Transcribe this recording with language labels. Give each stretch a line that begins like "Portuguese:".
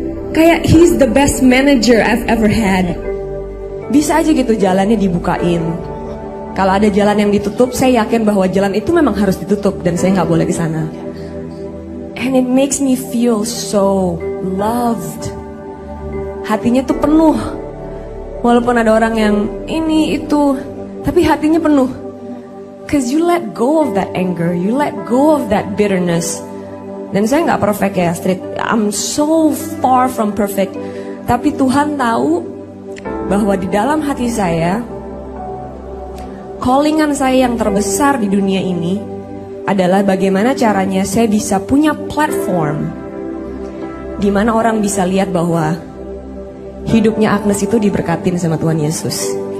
Indonesian: Kayak
English: he's the best manager I've ever had.
Indonesian: Bisa aja gitu jalannya dibukain. Kalau ada jalan yang ditutup, saya yakin bahwa jalan itu memang harus ditutup dan saya nggak boleh ke sana.
English: And it makes me feel so loved.
Indonesian: Hatinya tuh penuh. Walaupun ada orang yang ini itu, tapi hatinya penuh.
English: Cause you let go of that anger, you let go of that bitterness.
Indonesian: Dan saya nggak perfect ya, Street.
English: I'm so far from perfect.
Indonesian: Tapi Tuhan tahu bahwa di dalam hati saya, callingan saya yang terbesar di dunia ini adalah bagaimana caranya saya bisa punya platform di mana orang bisa lihat bahwa hidupnya Agnes itu diberkatin sama Tuhan Yesus.